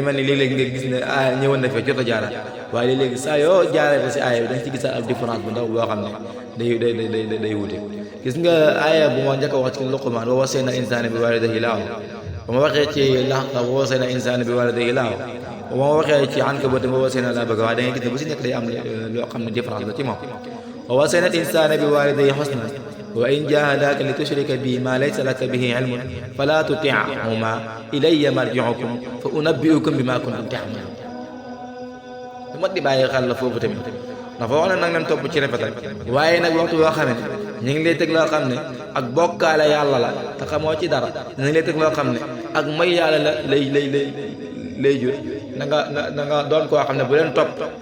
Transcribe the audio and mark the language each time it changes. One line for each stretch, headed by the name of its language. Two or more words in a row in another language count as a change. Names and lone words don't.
Wolof: mel ni léeg-léeg nga gis ne ñëwoon na fee jot a jaaraat waaye léeg-léegi saa yoo jaaree si aaya bi da nga ci gisaat ak différence bu ndaw boo xam ne day wute gis nga aaya bu ma njëkk a wax ci Luqmaan
Arabic: ووصينا الإنسان بوالديه
Wolof: laaw ba ma waxee ci Lahqaaf
Arabic: ووصينا الإنسان بوالديه
Wolof: laaw ba ma waxee ci Ankabuut
Arabic: ووصينا
Wolof: laa bëgg waaye da ngay gis ne bu si nekk day am loo xam ne différence la ci moom
Arabic: ووصينا الإنسان بوالديه حسنا وإن جاهداك لتشرك بي ما ليس لك به علم فلا تطعهما إلي مرجعكم فأنبئكم بما كنتم تعملون
Wolof: lu mat di bàyyi xel la foofu tamit dafa wax ne nag leen topp ci rafetal waaye nag waxtu boo xam ne ñu ngi lay teg loo xam ne ak bokkaale yàlla la te xamoo ci dara ñu ngi lay teg loo xam ne ak may yàlla la lay jur na nga doon koo xam ne bu leen topp